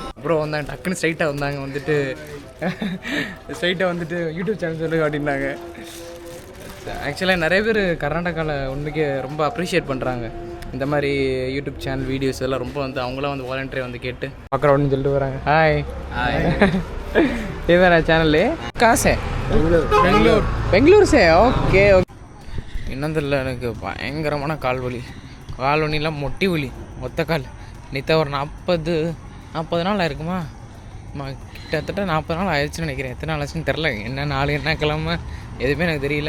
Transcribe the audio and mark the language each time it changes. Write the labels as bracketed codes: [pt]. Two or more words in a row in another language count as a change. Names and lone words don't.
[ta] அப்புறம் வந்தாங்க டக்குன்னு ஸ்ட்ரைட்டாக வந்தாங்க. வந்துட்டு யூடியூப் சேனல் சொல்லு அப்படின்னாங்க. ஆக்சுவலாக நிறைய பேர் கர்நாடகாவில் உண்மைக்கு ரொம்ப அப்ரிஷியேட் பண்ணுறாங்க. இந்த மாதிரி [en] YouTube channel videos [ta] எல்லாம் ரொம்ப அவங்களாம் வாலண்டரி கேட்டு பார்க்குறோன்னு சொல்லிட்டு வராங்க. ஹாய். [hi] ये मेरा चैनल है कहाँ से பெங்களூர் से [ta] ஓகே என்னதில்லை எனக்கு பயங்கரமான கால் வலிலாம் மொட்டி வலி ஒத்த கால் நேற்று ஒரு 40 நாள் ஆயிருக்குமா கிட்டத்தட்ட 40 நாள் ஆயிடுச்சுன்னு நினைக்கிறேன். எத்தனை நாள் ஆச்சுன்னு தெரில, என்ன நாள் என்ன கிழமை எதுவுமே எனக்கு தெரியல.